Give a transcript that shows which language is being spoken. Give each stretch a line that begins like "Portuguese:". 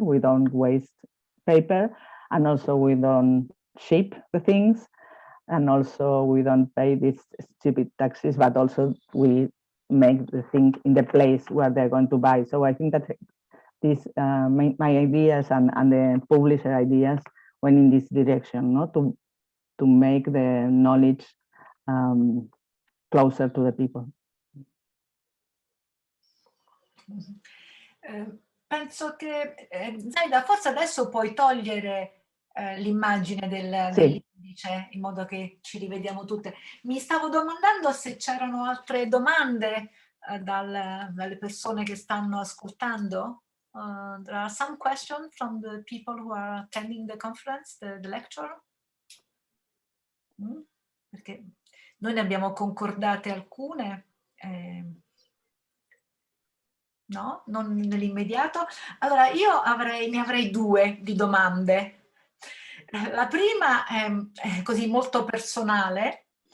English: We don't waste paper, and also we don't ship the things, and also we don't pay these stupid taxes, but also we make the thing in the place where they're going to buy. So I think that these my ideas and the publisher ideas went in this direction, no, to make the knowledge closer to the people.
Italian: Penso che Zaida, forse adesso puoi togliere l'immagine dell'indice, in modo che ci rivediamo tutte. Mi stavo domandando se c'erano altre domande dalle persone che stanno ascoltando.
English: There are some questions from the people who are attending the conference, the lecture.
Italian: Perché noi ne abbiamo concordate alcune. No, non nell'immediato. Allora io ne avrei due di domande. La prima è così molto personale.